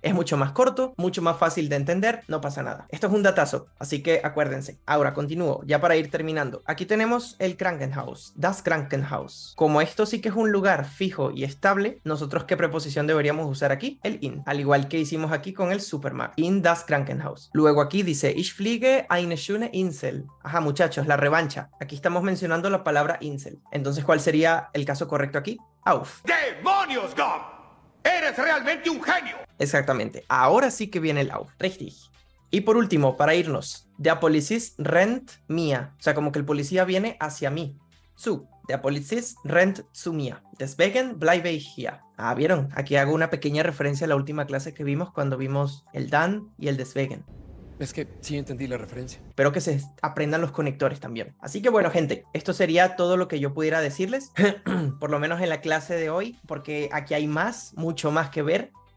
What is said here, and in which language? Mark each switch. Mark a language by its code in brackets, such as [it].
[es] Es mucho más corto, mucho más fácil de entender, no pasa nada. Esto es un datazo, así que acuérdense. Ahora continúo, ya para ir terminando. Aquí tenemos el Krankenhaus, das Krankenhaus. Como esto sí que es un lugar fijo y estable, nosotros ¿qué preposición deberíamos usar aquí? El in, al igual que hicimos aquí con el Supermarkt, [de] in das Krankenhaus. [es] Luego aquí dice, [de] ich fliege eine schöne Insel. [es] Ajá, muchachos, la revancha. Aquí estamos mencionando la palabra Insel. Entonces, ¿cuál sería el caso correcto aquí? Auf. ¡Demonios, Gob! ¡Eres realmente un genio! Exactamente. Ahora sí que viene el Auf. [de] Richtig. [es] Y por último, para irnos, [de] der Polizist rennt mir. [es] O sea, como que el policía viene hacia mí. Zu. [de] Der Polizist rennt zu mir. Deswegen bleibe ich hier. [es] Ah, ¿vieron? Aquí hago una pequeña referencia a la última clase que vimos cuando vimos el dann y el deswegen. Es que sí entendí la referencia. Espero que se aprendan los conectores también. Así que bueno, gente, esto sería todo lo que yo pudiera decirles, por lo menos en la clase de hoy, porque aquí hay más, mucho más que ver.